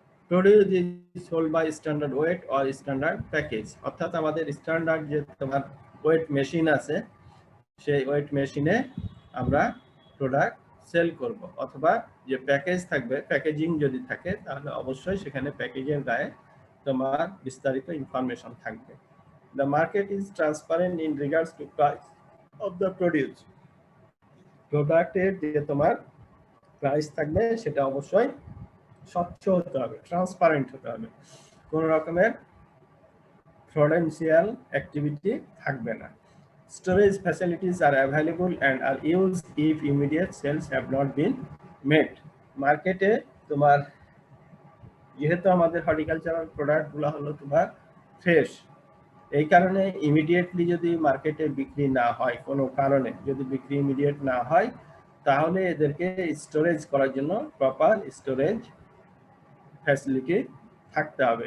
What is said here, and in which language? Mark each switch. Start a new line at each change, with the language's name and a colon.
English: produce is sold by standard weight or standard package,
Bangla: অর্থাৎ আমাদের standard যে তোমার ওয়েট মেশিন আছে সেই ওয়েট মেশিনে আমরা প্রোডাক্ট সেল করব, অথবা যে প্যাকেজ থাকবে, প্যাকেজিং যদি থাকে তাহলে অবশ্যই সেখানে প্যাকেজের গায়ে তোমার বিস্তারিত ইনফরমেশন থাকবে।
English: The market is transparent in regards to price of the produce.
Bangla: প্রোডাক্টের যে তোমার প্রাইস থাকবে সেটা অবশ্যই স্বচ্ছ হতে হবে, ট্রান্সপারেন্ট হতে হবে, কোনো রকমের ফ্রডেন্সিয়াল অ্যাক্টিভিটি থাকবে না।
English: Storage facilities are available and are used if immediate sales have not been made.
Bangla: মার্কেটে তোমার যেহেতু আমাদের হর্টিকালচারাল প্রোডাক্টগুলো হলো তোমার ফ্রেশ, এই কারণে ইমিডিয়েটলি যদি মার্কেটে বিক্রি না হয়, কোনো কারণে যদি বিক্রি ইমিডিয়েট না হয় তাহলে এদেরকে স্টোরেজ করার জন্য প্রপার স্টোরেজ ফ্যাসিলিটি থাকতে হবে।